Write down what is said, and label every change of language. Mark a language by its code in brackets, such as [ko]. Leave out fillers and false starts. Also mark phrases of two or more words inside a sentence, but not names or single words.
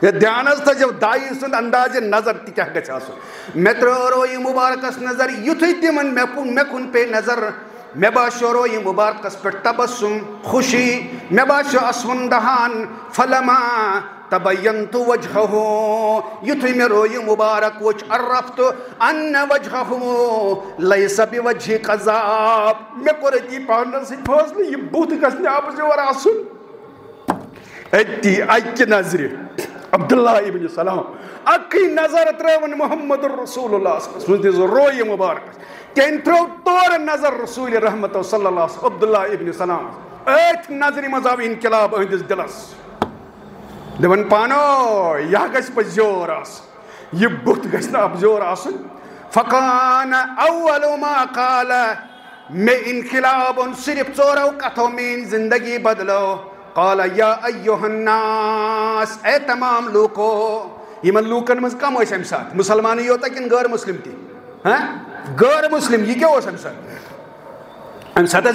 [ks] ہے دھیان حظ تھٲیزیو دایی سُنٛد اندازِ نظر تہِ کیٛاہ گژھِ آسُن مےٚ ترٛٲو یہِ مُبارکس نظر یُتھُے تِمن مےٚ کُن پیٚیہِ نظر مےٚ باسیو یہِ مُبارکس پٮ۪ٹھ تبسُم خوشی مےٚ باسیو اسوُن دہان [ar] فلما تبینت وجہہ [ks] یُتھُے مےٚ رو یہِ مُبارک وٕچھ [ar] عرفت ان وجہہ لیس بوجہ کذاب [ks] مےٚ کوٚر أتی پانس سۭتۍ فٲصلہٕ یہِ بُتھ گژھِ نہٕ اَپزیور آسُن أتی اکہِ نظرِ عبداللہ ابن سلام اکٕے نظر ترٲوٕن [ar] محمد رسول اللہ صلی اللہ علیہ وسلم [ks] رو یہِ مُبارکس تٔمۍ ترٛٲو تورٕ نظر رسول رحمت [ar] صلی اللہ علیہ وسلم [ks] عبداللہ ابن سلام أتھۍ نظرِ منٛز آو انقلاب أہنٛدِس دِلس دپان پانو یہِ گژھِ پزیور آسُن یہِ بُتھ گژھِ نہٕ اَپزیور آسُن [ar] فکان اول ما قال [ks] مےٚ انقلاب اوٚن صرف ژورو کتھو میٲنۍ زندگی بدلو [ar] قال یا ایُہا الناس [ks] اے تمام لوٗکو یِمن لوٗکن منٛز کم ٲسۍ امہِ ساتہٕ مُسلمانٕے یوتا کِنہٕ غٲر مسلم تہِ غٲر مسلم یہِ کیٛاہ اوس امہِ ساتہٕ امہِ ساتہٕ